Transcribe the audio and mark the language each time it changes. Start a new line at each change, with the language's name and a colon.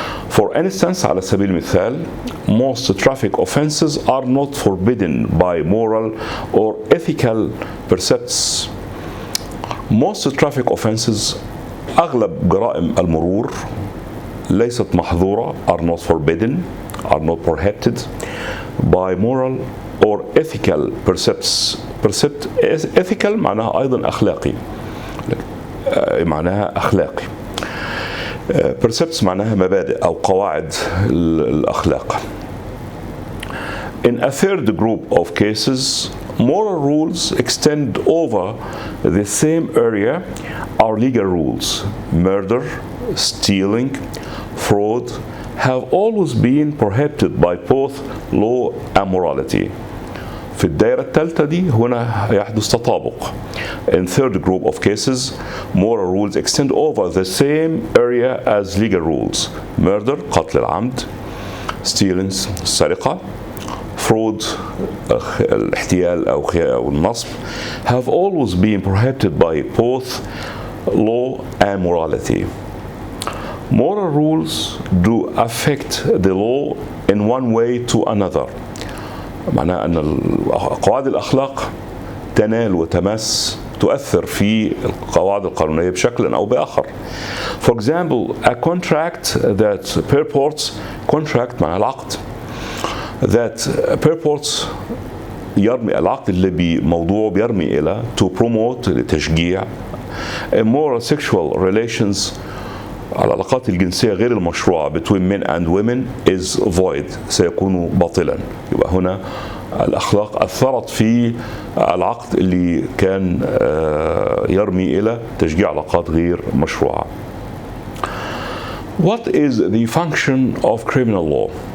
English: For instance,
Arabic: على سبيل المثال,
English: most traffic offenses are not forbidden by moral or ethical precepts. Most traffic offenses,
Arabic: أغلب جرائم المرور ليست محظورة,
English: are not forbidden, are not prohibited by moral or ethical precepts.
Arabic: ethical معناها أيضا أخلاقي, معناها أخلاقي. precepts معناها مبادئ أو قواعد الأخلاق.
English: In a third group of cases, moral rules extend over the same area are legal rules. Murder, stealing, fraud have always been prohibited by both law and morality.
Arabic: في الدائرة الثالثة دي هنا يحدث تطابق.
English: In third group of cases, moral rules extend over the same area as legal rules. Murder, قتل العمد, stealing, السرقة, fraud, الاحتيال أو النصب, have always been prohibited by both law and morality. Moral rules do affect the law in one way to another.
Arabic: معناه أن قواعد الأخلاق تنال وتمس تؤثر في القواعد القانونية بشكل أو بآخر.
English: For example, a contract that purports, contract
Arabic: معناه العقد,
English: that purports
Arabic: يرمي العقد اللي بموضوعه بيرمي إلى
English: to promote لتشجيع immoral sexual relations,
Arabic: العلاقات الجنسية غير المشروعة
English: between men and women is void,
Arabic: سيكون باطلا. يبقى هنا الأخلاق أثرت في العقد اللي كان يرمي إلى تشجيع علاقات غير مشروعة.
English: What is the function of criminal law?